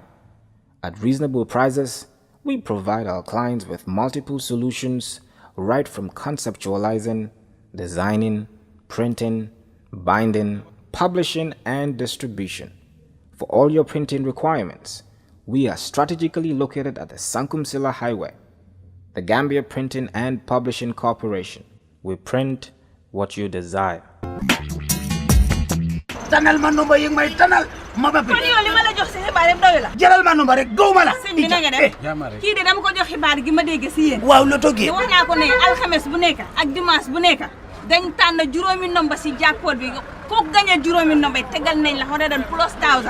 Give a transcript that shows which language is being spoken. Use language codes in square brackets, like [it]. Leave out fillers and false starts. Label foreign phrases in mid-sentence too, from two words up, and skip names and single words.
[en] At reasonable prices, we provide our clients with multiple solutions right from conceptualizing, designing, printing, binding, publishing, and distribution. For all your printing requirements, we are strategically located at the Sankumsila Highway, the Gambia Printing and Publishing Corporation. We print what you desire. [wo] Tanal ma numba yi may tanal ma ba. Kon yow li ma la jox ci xibaar yëpp doy la. Jëlal ma numba rek gëw ma la. Sëñ bi na nga def. Kii de dama ko jox xibaar gi ma dégg ci yéen. Waaw la toggee. Wax naa ko ne alxames bu nekk ak dimanche bu nekk dañ tànn juróomi nomba ci jackpot bi ko gagné juróomi nomba tegal nañ la xone dan plus 1000.